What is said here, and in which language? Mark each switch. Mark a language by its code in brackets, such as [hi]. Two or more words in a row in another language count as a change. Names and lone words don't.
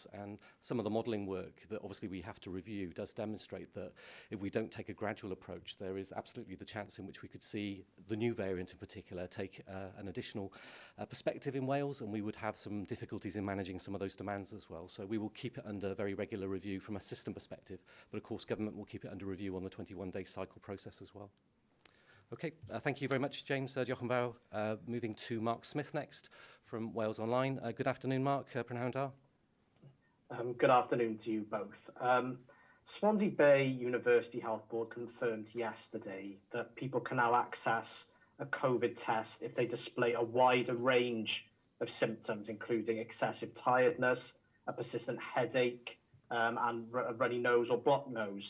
[en] And some of the modelling work that obviously we have to review does demonstrate that if we don't take a gradual approach, there is absolutely the chance in which we could see the new variant in particular take an additional perspective in Wales, and we would have some difficulties in managing some of those demands as well. So we will keep it under very regular review from a system perspective, but of course government will keep it under review on the 21-day cycle process as well. Okay, thank you very much, James. [cy] Diolch yn fawr. [en] Moving to Mark Smith next from Wales Online. Good afternoon, Mark. [cy] Prynhawn da. [en] Good afternoon to you both. Swansea Bay University Health Board confirmed yesterday that people can now access a COVID test if they display a wider range of symptoms, including excessive tiredness, a persistent headache, and a runny nose or blocked nose.